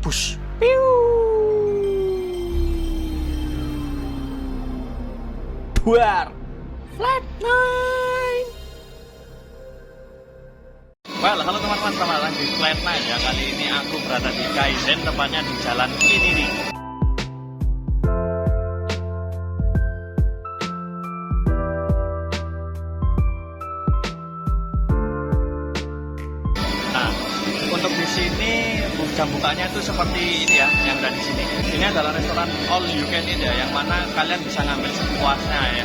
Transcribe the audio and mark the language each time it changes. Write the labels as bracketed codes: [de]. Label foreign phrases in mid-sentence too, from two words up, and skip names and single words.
[id] Push. Piu. Buar. Flatline. Well, halo teman-teman, selamat datang di Flatline ya. Kali ini aku berada di Kaizen, tepatnya di jalan ini nih. Nah, untuk di sini jam bukanya itu seperti ini ya, yang ada di sini. Ini adalah restoran [en] all you can eat [id] ya, yang mana kalian bisa ngambil sepuasnya ya.